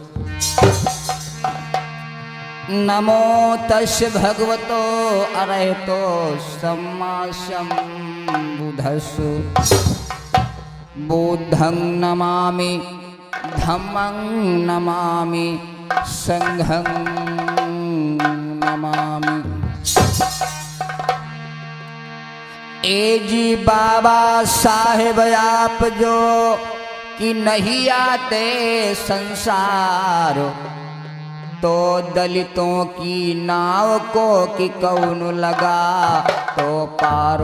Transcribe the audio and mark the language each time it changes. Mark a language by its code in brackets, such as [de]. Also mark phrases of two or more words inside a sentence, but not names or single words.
[pi] नमो तस्य भगवतो अरहतो सम्मा सम्बुद्धस्तु। बुद्धं नमामि धम्मं नमामि संघं नमामि। [hi] ए जी बाबा साहेब आप जो कि नहीं आते संसार, तो दलितों की नाव को कि कौन लगा तो पार।